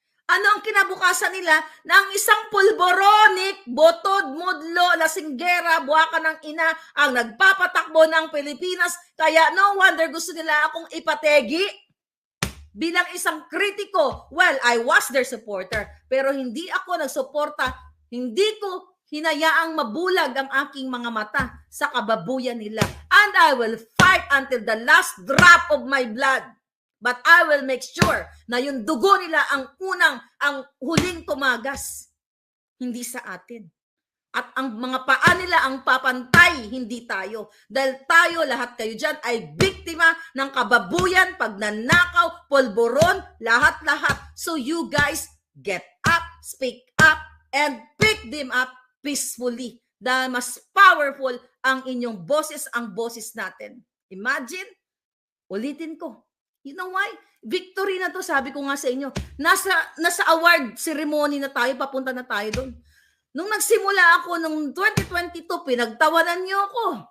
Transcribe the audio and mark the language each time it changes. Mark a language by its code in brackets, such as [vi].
[tl] Ano ang kinabukasan nila ng isang pulboronic, botod, mudlo, lasinggera, buwaka ng ina ang nagpapatakbo ng Pilipinas. Kaya no wonder gusto nila akong ipategi. Bilang isang kritiko, [en] well, I was their supporter, [tl] pero hindi ako nagsuporta, hindi ko hinayaang mabulag ang aking mga mata sa kababuyan nila. [en] And I will fight until the last drop of my blood. But I will make sure [tl] na yung dugo nila ang huling tumagas. Hindi sa atin. At ang mga paa nila ang papantay, hindi tayo. Dahil tayo, lahat kayo dyan, ay biktima ng kababuyan, pagnanakaw, pulburon, lahat-lahat. [en] So you guys, get up, speak up, and pick them up peacefully. [tl] Dahil mas powerful ang inyong boses, ang boses natin. Imagine, ulitin ko. [en] You know why? [tl] Victory na to, sabi ko nga sa inyo. Nasa award ceremony na tayo, papunta na tayo doon. Nung nagsimula ako nung 2022, pinagtawanan niyo ako.